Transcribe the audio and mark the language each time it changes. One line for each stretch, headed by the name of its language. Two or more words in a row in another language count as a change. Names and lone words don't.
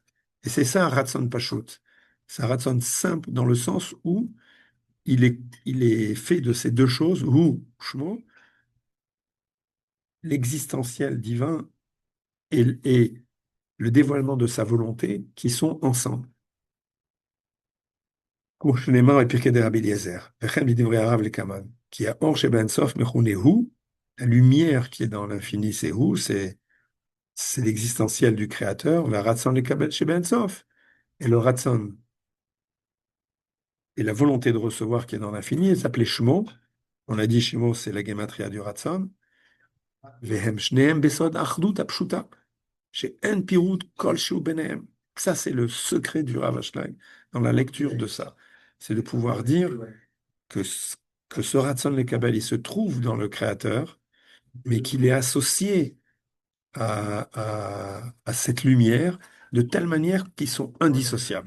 French: Et c'est ça un
Hebrew: רצון פשוט.
French: C'est un Ratson simple dans le sens où il est fait de ces deux choses, ou Shmo, l'existentiel divin et le dévoilement de sa volonté qui sont ensemble.
Hebrew: Comme שנאמר בפרקי דרבי אליעזר, וכן בדברי הרב לקמן, כי האור שבאין סוף מכונה הוא,
French: la lumière qui est dans l'infini, c'est où, c'est l'existentiel du créateur, la
Hebrew: רצון לקבל
French: chez Ben Sof. Et le Ratson et la volonté de recevoir qui est dans l'infini, elle s'appelait Shmo. On a dit Shmo, c'est la gematria du Ratson.
Hebrew: והם שניים בסוד אחדות הפשוטה. שאין פירוד כל שהוא ביניהם.
French: Ça, c'est le secret du Rav Ashlag dans la lecture de ça. C'est de pouvoir dire que, que ce
Hebrew: רצון לקבל,
French: il se trouve dans le Créateur, mais qu'il est associé à cette lumière de telle manière qu'ils sont indissociables.